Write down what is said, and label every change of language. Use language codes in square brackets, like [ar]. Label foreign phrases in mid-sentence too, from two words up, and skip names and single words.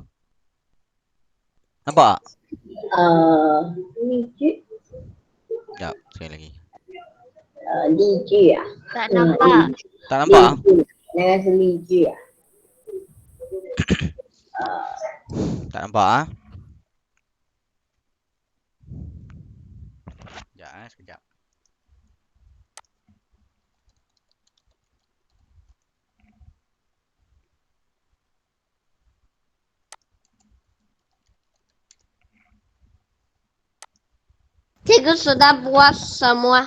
[ms] Nampak tak? [zh] 例句， [ms] Sekejap, sekali lagi. [zh] 例句啊， [ms] Tak nampak. Tak nampak? [zh] 例句，那个是例句啊。 [ms] Tak nampak Sekejap sekejap. Cikgu sudah buat semua.